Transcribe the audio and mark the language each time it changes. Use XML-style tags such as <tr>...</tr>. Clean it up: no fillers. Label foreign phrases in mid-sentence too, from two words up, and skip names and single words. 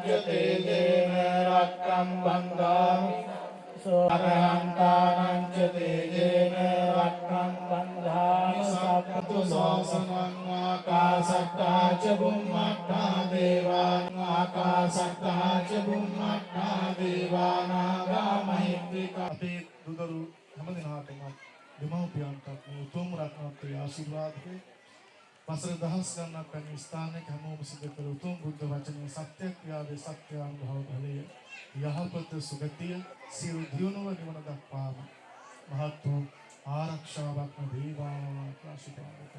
<pi>තේජේන රක්ඛං බන්ධාමි සෝරහන්තානං තේජේන රක්ඛං බන්ධාමි සප්පතු සෝසනං ආකාශත්තා ච බුම්මත්තා දේවාං ආකාශත්තා ච බුම්මත්තා දේවානාගා මහිද්దికා</pi> <si>අපේ දුදරු හැමදිනාටම දෙමව්පියන්ට මේ උතුම් රත්නත්‍රි ආශිර්වාද වේ. වසර දහස් ගණනක් යන ස්ථානයක හැමෝම සිදු කළ උතුම් බුද්ධ වචනේ සත්‍ය ක්‍රියාවේ සත්‍ය අනුභව බලය යහපත සුගතිය සියලු දියුණුව නිවන දක්වාම මහත් වූ ආරක්ෂාවක් ලැබේවා කියලා ආශිර්වාද</si>